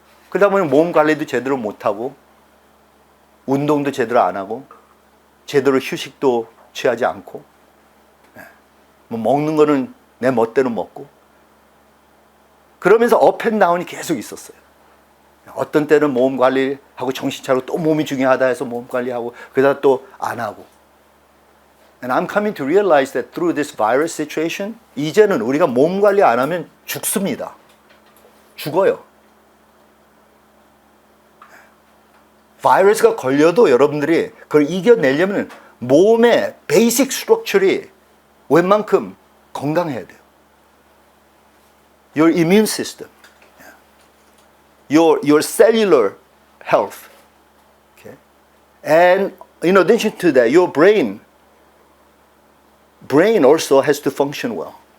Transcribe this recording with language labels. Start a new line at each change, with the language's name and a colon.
Korean: 그러다 보니 몸 관리도 제대로 못하고 운동도 제대로 안 하고 제대로 휴식도 취하지 않고 뭐 먹는 거는 내 멋대로 먹고 그러면서 업앤다운이 계속 있었어요. 어떤 때는 몸 관리하고 정신 차리고 또 몸이 중요하다 해서 몸 관리하고 그러다 또 안 하고.
English: And I'm coming to realize that through this virus situation,
Korean: 이제는 우리가 몸 관리 안 하면 죽습니다. 죽어요. 바이러스가 걸려도 여러분들이 그걸 이겨내려면 몸의 베이직 스트럭처리 웬만큼 건강해야 돼요.
English: Your immune system, your cellular health, okay? And in addition to that, your brain also has to function well.